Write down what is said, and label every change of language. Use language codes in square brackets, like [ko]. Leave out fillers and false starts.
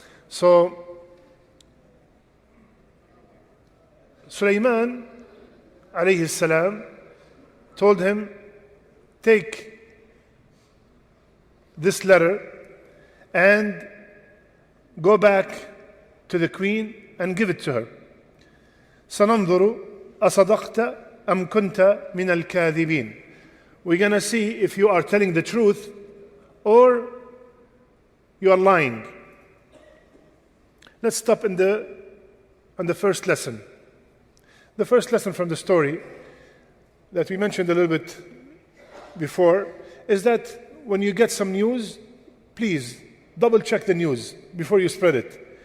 [en] So Sulaiman alayhi salam told him, take this letter and go back to the queen and give it to her. [ar] سننظر أصدقت أم كنت من الكاذبين. [en] We're going to see if you are telling the truth or you are lying. Let's stop on the first lesson. The first lesson from the story that we mentioned a little bit before is that when you get some news, please double check the news before you spread it.